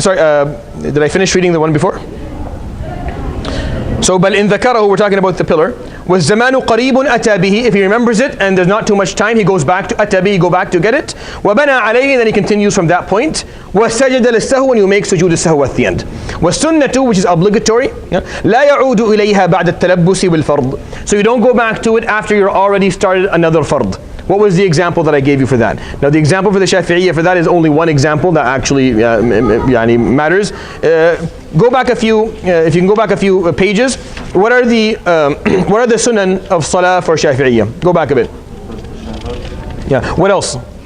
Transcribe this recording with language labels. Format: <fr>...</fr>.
<en>Sorry, did I finish reading the one before? So,</en> <ar>بل إن ذكره,</ar> <en>we're talking about the pillar.</en> <ar>والزمان قريب أتى به,</ar> <en>if he remembers it and there's not too much time, he goes back to</en> <ar>أتى به,</ar> <en>go back to get it.</en> <ar>وبنى عليه,</ar> <en>then he continues from that point.</en> <ar>وسجد للسهو,</ar> <en>when you make sujood السهو at the end. والسنة, which is obligatory.</en> <ar>لا يعود إليها بعد التلبس بالفرض.</ar> <en>So you don't go back to it after you're already started another fard. What was the example that I gave you for that? Now the example for the Shafi'iyya for that is only one example that actually matters. Go back a few, if you can go back a few pages. What are the sunan of salah for Shafi'iyya? Go back a bit. Yeah. What else?</en>